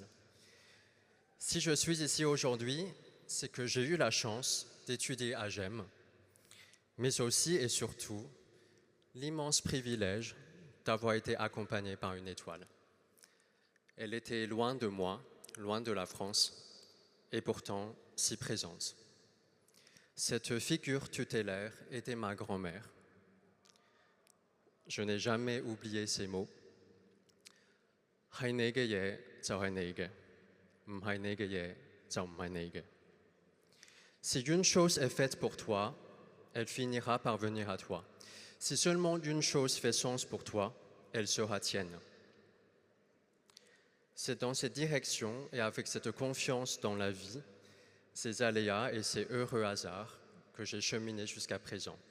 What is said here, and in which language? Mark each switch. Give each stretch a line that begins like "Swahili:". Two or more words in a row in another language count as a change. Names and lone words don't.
French: Si je suis ici aujourd'hui, c'est que j'ai eu la chance d'étudier à GEM, mais aussi et surtout l'immense privilège d'avoir été accompagné par une étoile. Elle était loin de moi, loin de la France, et pourtant si présente. Cette figure tutélaire était ma grand-mère. Je n'ai jamais oublié ces mots. «
Cantonese: 係你嘅嘢就係你嘅，唔係你嘅嘢就唔係你嘅。
French: Si une chose est faite pour toi, elle finira par venir à toi. Si seulement une chose fait sens pour toi, elle sera tienne. » C'est dans cette direction et avec cette confiance dans la vie, ces aléas et ces heureux hasards que j'ai cheminé jusqu'à présent.